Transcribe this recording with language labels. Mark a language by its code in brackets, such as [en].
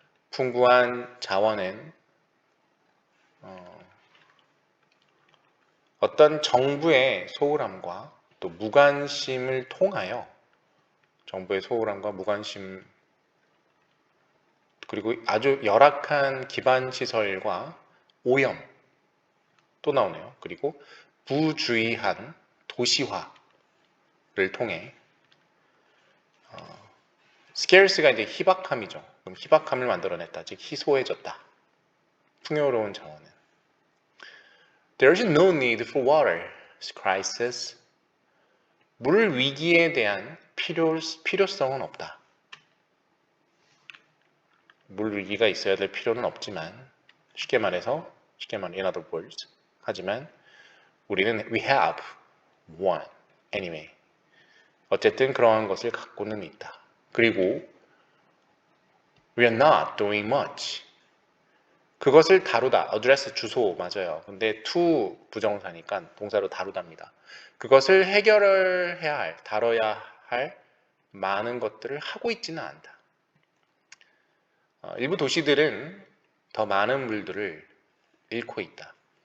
[ko] 풍부한 자원은 어떤 정부의 소홀함과 또 무관심을 통하여, 정부의 소홀함과 무관심, 그리고 아주 열악한 기반시설과 오염 또 나오네요. 그리고 부주의한 도시화를 통해 scarce가 이제 희박함이죠. 그럼 희박함을 만들어냈다. 즉 희소해졌다. 풍요로운 자원은. [en] There is no need for water crisis. [ko] 물 위기에 대한 필요성은 없다. 물 위기가 있어야 될 필요는 없지만, 쉽게 말해 [en] in other words, [ko] 하지만 우리는 [en] we have one anyway. [ko] 어쨌든 그러한 것을 갖고는 있다. [en] 그리고 we are not doing much. [ko] 그것을 다루다, address 주소 맞아요. 근데 to 부정사니까 동사로 다루답니다. 그것을 해결을 해야 할, 다뤄야 할 많은 것들을 하고 있지는 않다. 일부 도시들은 더 많은 물들을 잃고 있다.